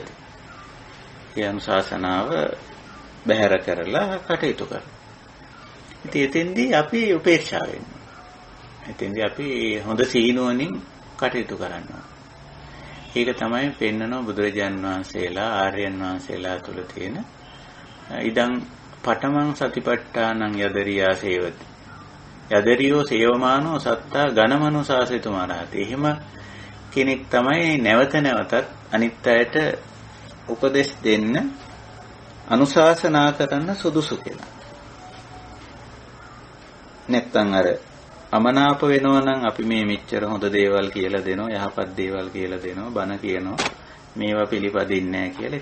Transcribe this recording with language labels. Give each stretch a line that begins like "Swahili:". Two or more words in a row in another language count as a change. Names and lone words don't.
Sinhala: ඒ අනුශාසනාව බැහැර කරලා කටයුතු කරනවා. ඉතින් එතෙන්දී අපි උපේක්ෂා වෙනවා. එතෙන්දී අපි හොඳ සීනුවණින් කටයුතු කරනවා. ඒක තමයි පෙන්වන බුදුරජාන් වහන්සේලා ආර්යයන් වහන්සේලා තුල තියෙන
Pali: ඉදං පඨමං සතිපට්ඨානං යදරියා සේවති. යදරියෝ සේවමානෝ සත්තා ඝනමනුසාසිතුමාරහති.
Sinhala: එහෙම කෙනෙක් තමයි නැවත නැවතත් අනිත් අයට උපදෙස් දෙන්න අනුශාසනා කරන්න සුදුසු කියලා. නැත්තම් අර අමනාප වෙනවා නම් අපි මේ මෙච්චර හොඳ දේවල් කියලා දෙනවා, යහපත් දේවල් කියලා දෙනවා, බණ කියනවා, මේවා පිළිපදින්නේ නැහැ කියලා.